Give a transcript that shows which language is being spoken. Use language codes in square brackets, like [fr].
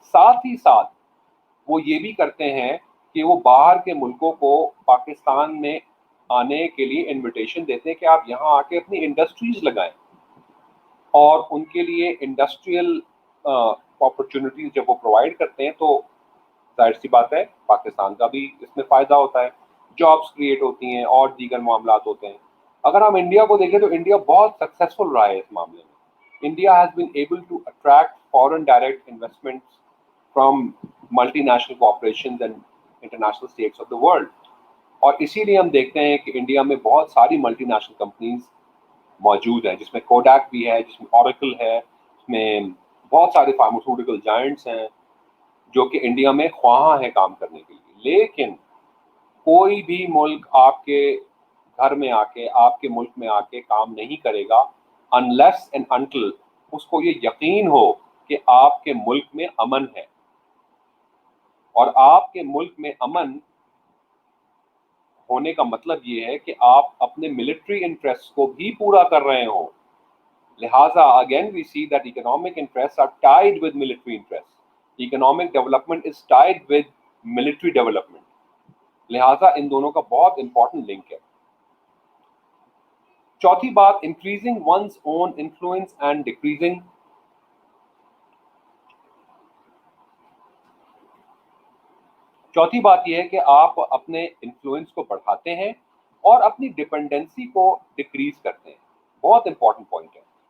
[ur] ساتھ ہی ساتھ وہ یہ بھی کرتے ہیں کہ وہ باہر کے ملکوں کو پاکستان میں آنے کے لیے انویٹیشن دیتے ہیں کہ آپ یہاں آ کے اپنی انڈسٹریز لگائیں, اور ان کے لیے انڈسٹریل اپرچونیٹیز جب وہ پرووائڈ کرتے ہیں تو ظاہر سی بات ہے پاکستان کا بھی اس میں فائدہ ہوتا ہے, جابس کریٹ ہوتی ہیں اور دیگر معاملات ہوتے ہیں. اگر ہم انڈیا کو دیکھیں تو انڈیا بہت سکسیسفل رہا ہے اس معاملے میں. [en] India has been able to attract foreign direct investments from multinational corporations and international states of the world. [ur] اور اسی لیے ہم دیکھتے ہیں کہ انڈیا میں بہت ساری ملٹی نیشنل کمپنیز موجود ہیں, جس میں کوڈاک بھی ہے, جس میں اوریکل ہے, جس میں بہت سارے فارماسیوٹیکل جائنٹس ہیں جو کہ انڈیا میں خواہاں ہیں کام کرنے کے لیے. لیکن کوئی بھی ملک آپ کے گھر میں آ کے, آپ کے ملک میں آ کے کام نہیں کرے گا [en] unless and until [ur] اس کو یہ یقین ہو کہ آپ کے ملک میں امن ہے. اور آپ کے ملک میں امن ہونے کا مطلب یہ ہے کہ آپ اپنے ملٹری انٹرسٹ کو بھی پورا کر رہے ہوں. [en] لہٰذا again we see that economic interests are tied with military interests. Economic development is tied with military development. [ur] لہٰذا ان دونوں کا بہت امپورٹنٹ لنک ہے. چوتھی بات, [en] Increasing one's own influence and decreasing. [ur] چوتھی بات یہ ہے کہ آپ اپنے انفلوئنس کو بڑھاتے ہیں اور اپنی ڈپینڈنسی کو ڈکریز کرتے ہیں. بہت امپورٹنٹ پوائنٹ ہے.